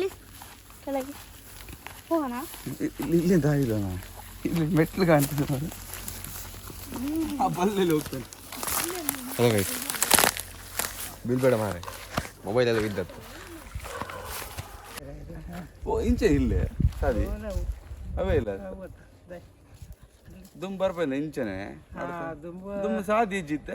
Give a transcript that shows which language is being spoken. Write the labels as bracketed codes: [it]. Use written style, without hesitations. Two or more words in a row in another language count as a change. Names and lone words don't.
[kn] ಹೋಗೋಣ. ಇಲ್ಲಿ ದಾರಿ ಇಲ್ಲ, ಇಲ್ಲಿ ಮೆಟ್ಲು ಕಾಣ್ತದೆ. ಬಲ್ಲೆಲ್ಲಿ ಹೋಗ್ತಾನೆ. ಬೀಳ್ಬೇಡ ಮಾರೆ, ಮೊಬೈಲ್ ಎಲ್ಲ ಬಿದ್ದತ್ತು. [tcy] ಓ ಇಂಚೆ ಇಲ್ಲೇ ಸಾದಿ ಅವೇ ಇಲ್ಲ ದುಂಬ ಬರ್ಬಲ್ಲ ಇಂಚನೆ ದುಂಬ ಸಾದಿ ಇಜ್ಜಿತ್ತೆ